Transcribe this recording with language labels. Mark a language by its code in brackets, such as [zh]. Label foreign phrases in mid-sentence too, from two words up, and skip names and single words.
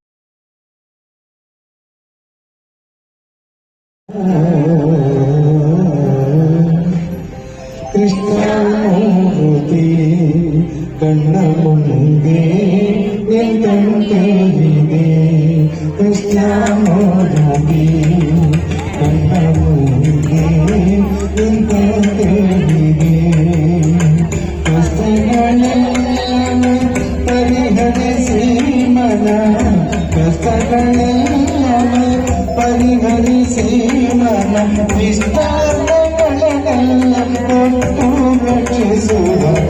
[te] కృష్ణమూర్తి కన్న ముందే ఎంతంటే కృష్ణమూర్తి కన్న ముందే ఎంతంటే [kn] ಕಷ್ಟಗಳೆಲ್ಲ ಪರಿಹರಿಸಿ ಮನ ಕಷ್ಟಗಳೆಲ್ಲ ಪರಿಹರಿಸಿ ಮನ ವಿಸ್ತಾರಗಳೆಲ್ಲ ಕೊಟ್ಟು ರಕ್ಷಿಸುವ